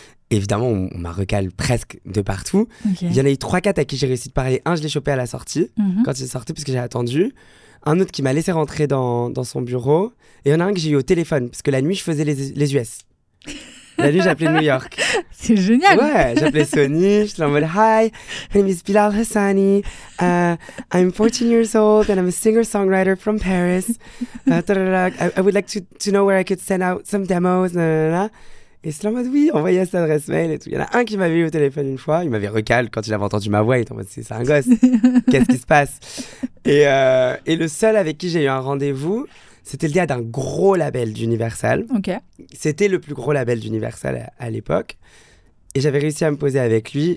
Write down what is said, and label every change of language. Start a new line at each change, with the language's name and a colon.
French: Évidemment, on m'a recalé presque de partout. Ok. Il y en a eu 3-4 à qui j'ai réussi de parler. Un, je l'ai chopé à la sortie, Mhm. quand il est sorti, parce que j'ai attendu. Un autre qui m'a laissé rentrer dans son bureau. Et il y en a un que j'ai eu au téléphone, parce que la nuit, je faisais les US. La nuit, j'appelais New York. C'est génial. Ouais, j'appelais Sony, j'étais en mode
English: Hi, my name is Bilal Hassani. I'm 14 years old and I'm a singer-songwriter from Paris. I would like to know where I could send out some demos. Nanana.
French: Et c'est en mode oui, envoyez à cette adresse mail et tout. Il y en a un qui m'avait eu au téléphone une fois, il m'avait recalé quand il avait entendu ma voix, il était en mode c'est un gosse, qu'est-ce qui se passe? Et le seul avec qui j'ai eu un rendez-vous, c'était le gars d'un gros label d'Universal. Ok. C'était le plus gros label d'Universal à l'époque. Et j'avais réussi à me poser avec lui.